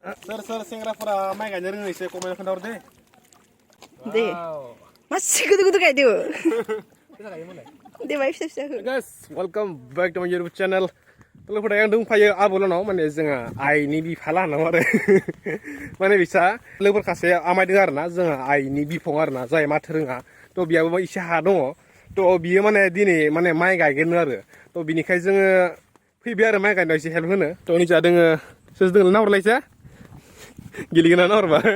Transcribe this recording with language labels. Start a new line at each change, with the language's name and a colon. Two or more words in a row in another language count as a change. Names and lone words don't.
Bodo: सोर सेंग्राफोरा माइ गायनो रोङो एसे कमेन्ट खोन्थाहर दे मासे गोदो गोदो गायदो दे बाय फिसा फिसाखौ
English: guys welcome back to my YouTube channel
Bodo: लोगोफोरा आं दंफायो आबोलनाव माने जोंहा आइनि बिफा लानाव आरो माने बिसा लोगोफोर खासे आमायदों आरोना जोंहा आइनि बिफं आरोना जाय माथो रोङा थ' बियाबो एसे हा दङ थ' बियो माने दिनै माने माइ गायगोन आरो थ' बिनिखाय जोङो फैबाय आरो माइ गायनायाव एसे हेल्प होनो थ' निजा दोङो सोर दोङो नाहरलायसा गेलेगोन ना नाहरबा